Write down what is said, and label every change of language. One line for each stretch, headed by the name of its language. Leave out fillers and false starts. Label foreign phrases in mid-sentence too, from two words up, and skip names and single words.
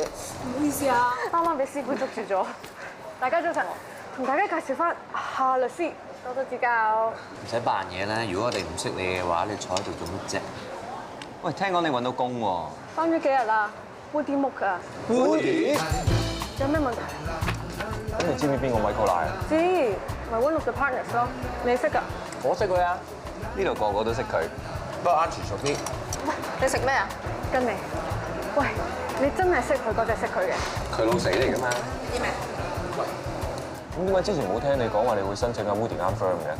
Cantonese: 唔好意思啊，啱啱俾師傅捉住咗。大家早晨，同大家介紹翻夏律師，多多指教。唔使扮嘢啦，如果我哋唔識你嘅話，你坐喺度做乜啫？喂，聽講你揾到工喎。翻咗幾日啦？搬啲屋㗎。搬？有咩問題？咁你知唔知邊個米高奶啊？知，咪
English: One of the partners
Cantonese: 咯。你識㗎？我識佢啊。呢度個個都識佢，不過啱全熟啲。喂，你食咩啊？跟你。喂，你真係識佢嗰隻識佢嘅？佢老死嚟㗎嘛？啲咩？咁點解之前冇聽你講話你會申請阿 Woody 啱 firm 嘅？